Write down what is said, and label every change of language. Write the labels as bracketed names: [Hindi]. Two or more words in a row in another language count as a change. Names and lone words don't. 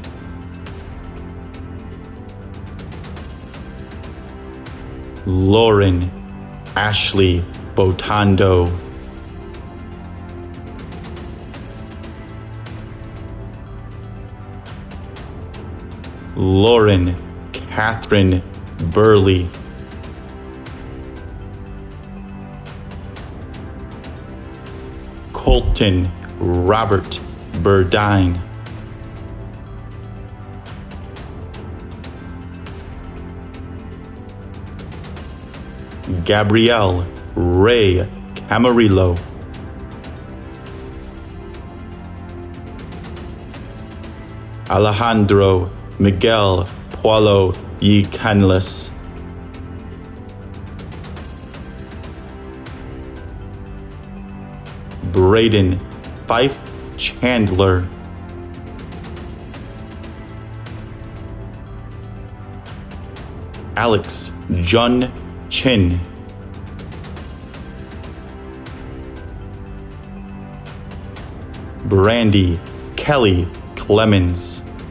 [English] Lauren Ashley Botando. Lauren Catherine Burley. Colton Robert Burdine. Gabrielle Ray Camarillo. Alejandro Miguel Paulo Y Canles. Braden Fife Chandler. Alex Jun Chin. Brandy Kelly Clemens.